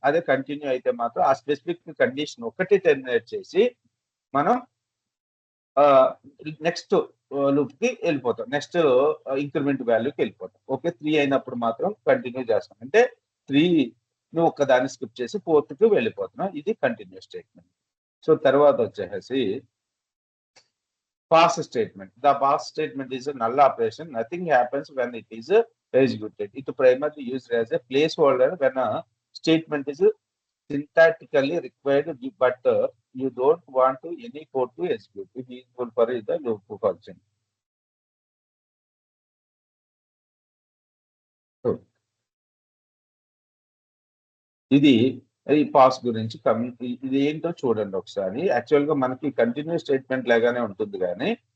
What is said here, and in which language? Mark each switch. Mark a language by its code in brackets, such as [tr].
[te] అదే కంటిన్యూ అయితే మాత్రం ఆ స్పెసిఫిక్ కండిషన్ ఒకటి టెర్మినేట్ చేసి మనం నెక్స్ట్ లూప్ కి వెళ్ళిపోతాం, నెక్స్ట్ ఇంక్రిమెంట్ వాల్యూకి వెళ్ళిపోతాం. ఓకే, 3 అయినప్పుడు మాత్రం కంటిన్యూ చేస్తాం, అంటే 3 నువ్వు ఒక్కదాన్ని స్కిప్ చేసి 4th కి వెళ్ళిపోతున్నాం. ఇది కంటిన్యూ స్టేట్మెంట్. సో తర్వాత వచ్చేసి pass statement. [en] The pass statement is a null operation. Nothing happens when it is executed. It primarily used as a placeholder when a statement is syntactically required, but you don't want to any code to execute. It is useful for the loop function. [te] So, ఇది ఈ pass గురించి ఇది ఏంటో చూడండి ఒకసారి. Actual గా మనకి continue statement లాగానే ఉంటుంది, కానీ